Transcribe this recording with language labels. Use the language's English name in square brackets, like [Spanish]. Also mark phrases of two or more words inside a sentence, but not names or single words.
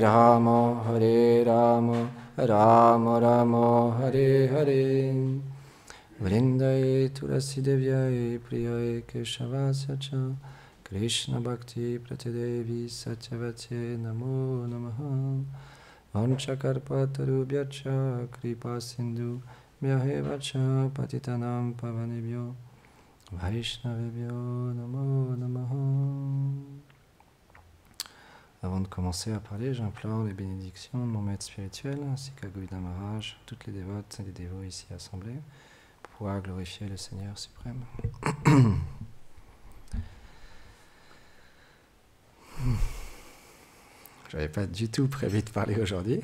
[Sanskrit] Rama Rama Rama Hare Hare Vrindaye Tulasi Devyaye Priyaye Keshavasya Cha Krishna Bhakti Pratidevi Satyavate Namo Namaha Vanchakarpatarubhyacha Kripa Sindhu Vyahevacha Patitanam Pavanebhyo Vaishnavebhyo Namo Namaha. [French] Avant de commencer à parler, j'implore les bénédictions de mon maître spirituel ainsi qu'à Govinda Maharaj, toutes les dévotes et les dévots ici assemblés, pour pouvoir glorifier le Seigneur suprême. Je n'avais pas du tout prévu de parler aujourd'hui.